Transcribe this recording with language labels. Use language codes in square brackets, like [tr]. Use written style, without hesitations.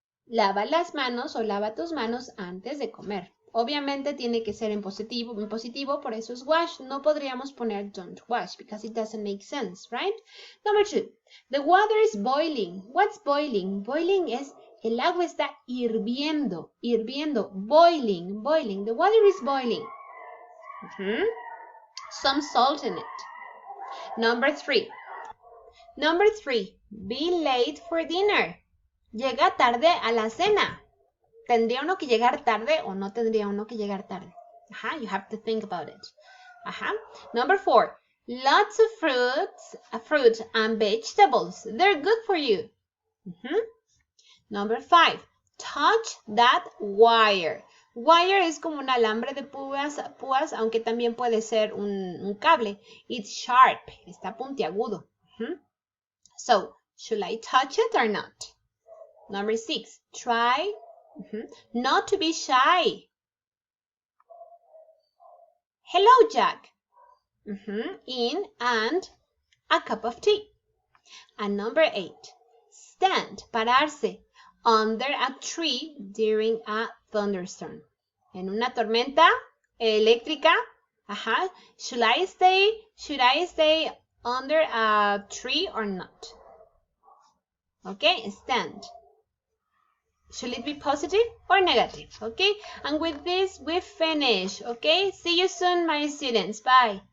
[es] Lava las manos o lava tus manos antes de comer. Obviamente tiene que ser en positivo, por eso es wash. No podríamos poner [en] don't wash because it doesn't make sense, right? Number 2, the water is boiling. What's boiling? [es] Boiling es el agua está hirviendo, boiling. [en] The water is boiling. Some salt in it. Number 3, be late for dinner. [es] Llega tarde a la cena. ¿Tendría uno que llegar tarde o no tendría uno que llegar tarde? [en] You have to think about it. Number 4, lots of fruit and vegetables. They're good for you. Number 5, touch that wire. [es] Wire es como un alambre de púas, aunque también puede ser un cable. [en] It's sharp, [es] está puntiagudo. [en] So, should I touch it or not? Number 6, try not to be shy. Hello, Jack. In and a cup of tea. And number 8, stand, pararse, under a tree during a thunderstorm. [es] En una tormenta eléctrica. [en] Should I stay under a tree or not? Okay, stand. Should it be positive or negative? Okay, and with this we finish. Okay, see you soon, my students. Bye.